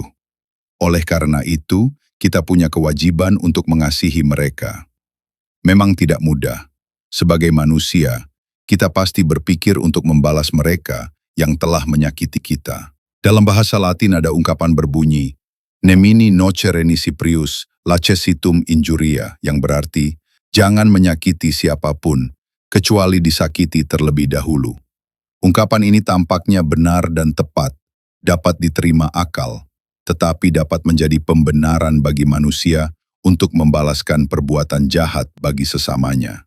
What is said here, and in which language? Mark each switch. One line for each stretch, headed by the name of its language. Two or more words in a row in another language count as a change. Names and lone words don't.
Indonesian: Oleh karena itu, kita punya kewajiban untuk mengasihi mereka. Memang tidak mudah. Sebagai manusia, kita pasti berpikir untuk membalas mereka yang telah menyakiti kita. Dalam bahasa Latin ada ungkapan berbunyi,
Latin: Nemini nocere nisi prius lacessitum injuria,
Indonesian: yang berarti, jangan menyakiti siapapun, kecuali disakiti terlebih dahulu. Ungkapan ini tampaknya benar dan tepat, dapat diterima akal, tetapi dapat menjadi pembenaran bagi manusia untuk membalaskan perbuatan jahat bagi sesamanya.